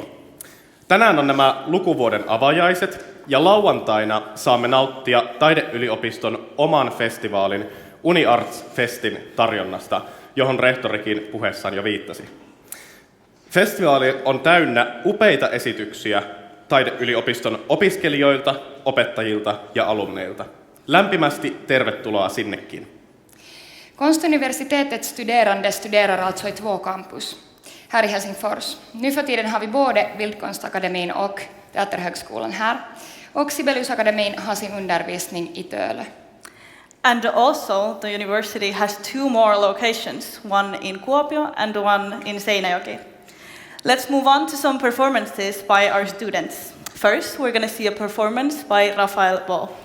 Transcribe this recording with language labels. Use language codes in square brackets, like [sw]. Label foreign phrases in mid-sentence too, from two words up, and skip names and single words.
[fi] Tänään on nämä lukuvuoden avajaiset ja lauantaina saamme nauttia taideyliopiston oman festivaalin UniArts Festin tarjonnasta, johon rehtorikin puheessaan jo viittasi. Festivaali on täynnä upeita esityksiä taideyliopiston opiskelijoilta, opettajilta ja alumneilta. Lämpimästi tervetuloa sinnekin. [sv] Konstuniversitetets studerande studerar alltså i 2 campus här i Helsingfors. Nu för tiden har vi både Bildkonstakademin och Teaterhögskolan här. Och Sibeliusakademin har sin undervisning i Tölö. [en] And also, the university has 2 more locations, one in Kuopio and one in Seinäjoki. Let's move on to some performances by our students. First, we're going to see a performance by Rafael Ball.